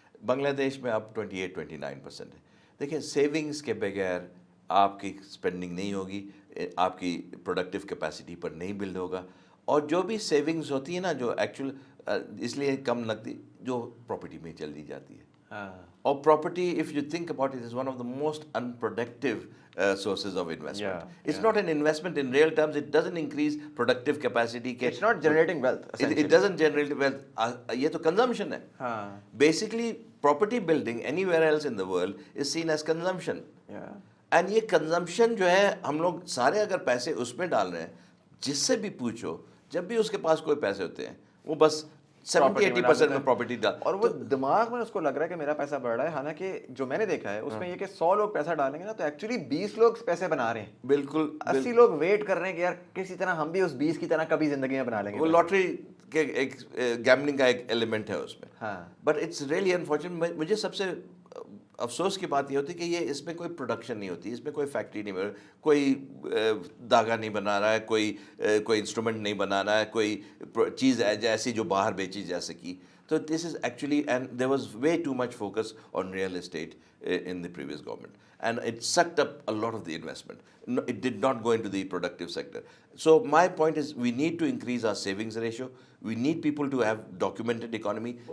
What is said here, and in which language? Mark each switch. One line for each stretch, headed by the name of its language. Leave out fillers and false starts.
Urdu: بنگلہ دیش میں اب 28-29% ہے. دیکھیں سیونگز کے بغیر آپ کی اسپینڈنگ نہیں ہوگی, آپ کی پروڈکٹیو کیپیسٹی پر نہیں بلڈ ہوگا. اور جو بھی سیونگز ہوتی ہے نا جو ایکچوئل اس لیے کم لگتی جو پراپرٹی میں چل دی جاتی ہے,
English: Or property, if you think about it, is one of the most unproductive sources of investment. It's not an investment in real terms. It doesn't increase productive capacity. It's not generating wealth. It doesn't generate wealth.
Urdu: یہ تو consumption ہے.
English: Basically, property building anywhere else in the world is seen as consumption.
Urdu: And یہ consumption جو ہے ہم لوگ سارے اگر پیسے اس میں ڈال رہے ہیں, جس سے بھی پوچھو, جب بھی اس کے پاس کوئی پیسے ہوتے ہیں وہ بس 70-80% میں پراپرٹی ڈال, اور وہ دماغ میں اس کو لگ رہا ہے کہ میرا پیسہ بڑھ رہا ہے. حالانکہ جو میں نے دیکھا ہے اس میں یہ کہ 100 لوگ پیسہ ڈالیں گے نا تو ایکچولی 20 لوگ پیسے بنا رہے ہیں. بالکل 80 لوگ ویٹ کر رہے ہیں کہ یار کسی طرح ہم بھی اس 20 کی طرح کبھی زندگی میں بنا لیں گے. وہ لاٹری کے ایک گیملنگ کا ایک ایلیمنٹ ہے اس میں.
English: But it's really unfortunate.
Urdu: مجھے سب سے افسوس کی بات یہ ہوتی ہے کہ یہ اس میں کوئی پروڈکشن نہیں ہوتی, اس میں کوئی فیکٹری نہیں بنا, کوئی دھاگا نہیں بنا رہا ہے, کوئی انسٹرومنٹ نہیں بنا رہا ہے, کوئی چیز ایسی جو باہر بیچی جا سکی. تو
English: This is actually, and there was way too much focus on real estate in the previous government, and it sucked up a lot of the investment. No, it did not go into the productive sector. So my point is, we need to increase our savings ratio. We need people to have documented economy.